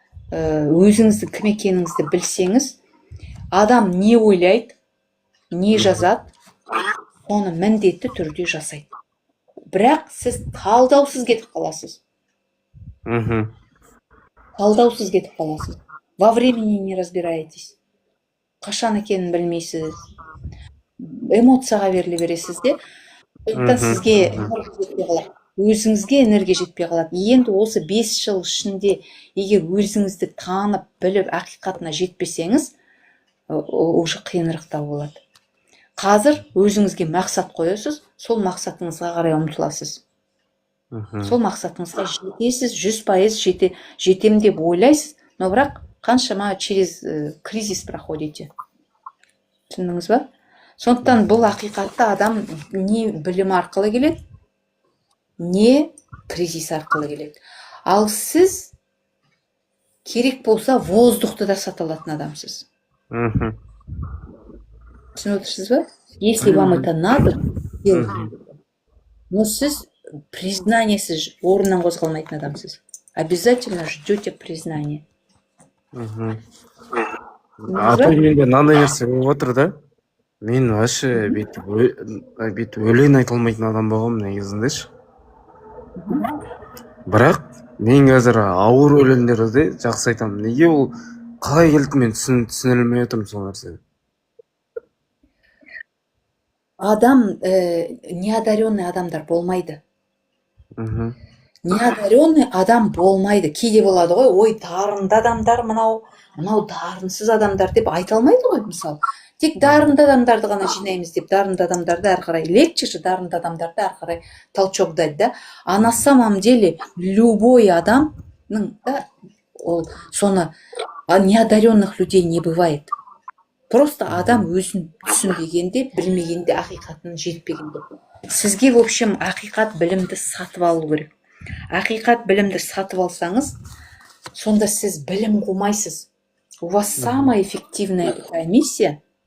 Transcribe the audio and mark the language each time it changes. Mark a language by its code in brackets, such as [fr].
[kk] Өзіңіздің кім екеніңізді білсеңіз, адам не ойлайды, не жазады, оны міндетті түрде жасайды. Бірақ сіз талдаусыз кетіп қаласыз. Талдаусыз кетіп қаласыз. [ru] Во времени не разбираетесь. [kk] Қашан екенін білмейсіз. Эмоцияға беріле бересіз де. Сондықтан сізге өзіңізге энергия жетпей қалады. Енді осы 5 жыл ішінде егер өзіңізді танып, біліп, ақиқатына жетпесеңіз, уже қиынырықтау болады. Қазір өзіңізге мақсат қоясыз, сол мақсатыңызға қарай ұмтыласыз. Сол мақсатыңызға жетесіз, 100% жетем деп ойлайсыз, но бірақ қаншама через кризис проходите. Түсіндіңіз ба? Сондықтан бұл ақиқатты адам не білім арқылы келеді, не кризис арқылы келеді. Ал сіз керек болса воздухты да сата алатын адамсыз. Мгм. Түсініп отырсыз ба? [ru] Если вам это надо, делайте. [kk] Но сіз признаниесіз орнынан қозғалмайтын адамсыз. [ru] Обязательно ждете признания. Мгм. [kk] Түсіндіңіз Апай, ба? менде мынандай нәрсе болып отыр да. Мен вообще бүйтіп өлең айта алмайтын адам болғанмын негізінде. Бірақ мен қазір ауыр өлеңдерді жақсы айтамын. Неге ол қалай келді, мен түсіне алмай отырмын сол нәрсені. Адам, неодаренный адамдар болмайды. Мгм. Неодаренный адам болмайды. Кейде болады ғой, ой, дарынды адамдар мынау дарынсыз адамдар деп айта алмайды ғой, мысалы. Тек дарынды адамдарды ғана жинаймыз деп, дарынды адамдарды әрі қарай лекчерші дарынды адамдарды әрі қарай толчокдайды да. [ru] А на самом деле любой адамның да ол соны неодаренных людей не бывает. [kk] Просто адам өзін түсінбегенде, білмегенде, ақиқатын жетпегенде. Сізге, в общем, ақиқат білімді сатып алу керек. Ақиқат білімді сатып алсаңыз, сонда сіз білім қумайсыз. [ru] У вас самая эффективная такая миссия.